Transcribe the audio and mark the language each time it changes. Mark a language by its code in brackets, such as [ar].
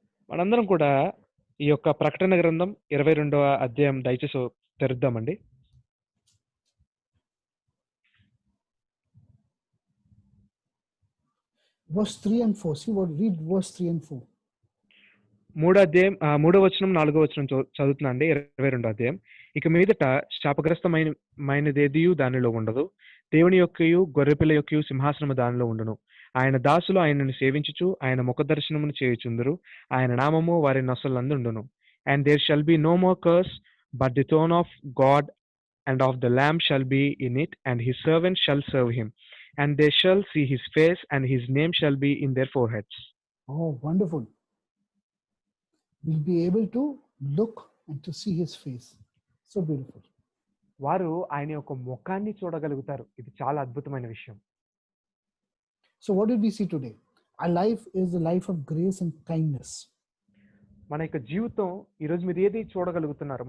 [te] మనందరం కూడా ఈ యొక్క ప్రకటన గ్రంథం 22వ అధ్యాయం దయచేసి తెరుద్దామండి. [en] Verse 3 and 4. See what, read verse 3 and 4. [te] 3వ వచనం 4వ వచనం చదువుతున్నా అండి. 22వ అధ్యాయం. ఇక మీదట శాపగ్రస్తమైనదేదియు దానిలో ఉండదు. దేవుని యొక్కయు గొర్రెపిల్ల యొక్కయు సింహాసనము దానిలో ఉండును. ఆయన దాసులు ఆయనను సేవించుచు ఆయన ముఖ దర్శనమును చేయుచుందురు. ఆయన నామము వారి నొసలందుండును. [en] And there shall be no more curse, but the throne of God and of the Lamb shall be in it, and his servants shall serve him. And they shall see his face, and his name shall be in their foreheads. Oh, wonderful. We'll be able to look and to see his face. So beautiful. [te] వారు ఆయన యొక్క ముఖాన్ని చూడగలుగుతారు. ఇది చాలా అద్భుతమైన విషయం. [en] So what did we see today? Our life is a life of grace and kindness. [te] మన యొక్క జీవితం ఈరోజు మీరు ఏది చూడగలుగుతున్నారు?